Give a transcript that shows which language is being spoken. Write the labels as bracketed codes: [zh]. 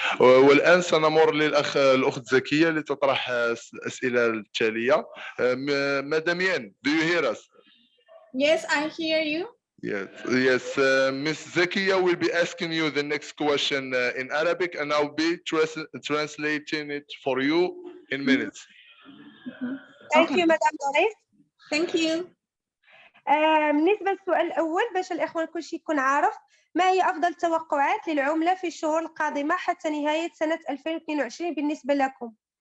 [ar] والآن سنمر الأخت زكية لتطرح الأسئلة التالية. [en] Madame Yen, do you hear us? Yes, I hear you. Yes. Miss Zakia will be asking you the next question in Arabic, and I'll be translating it for you in minutes. Thank you, Madame Doris. Thank you. [ar] بالنسبة للسؤال الأول، باش الإخوان كل شيء يكون عارف، ما هي أفضل التوقعات للعملة في الشهور القادمة حتى نهاية سنة 2022 بالنسبة لكم؟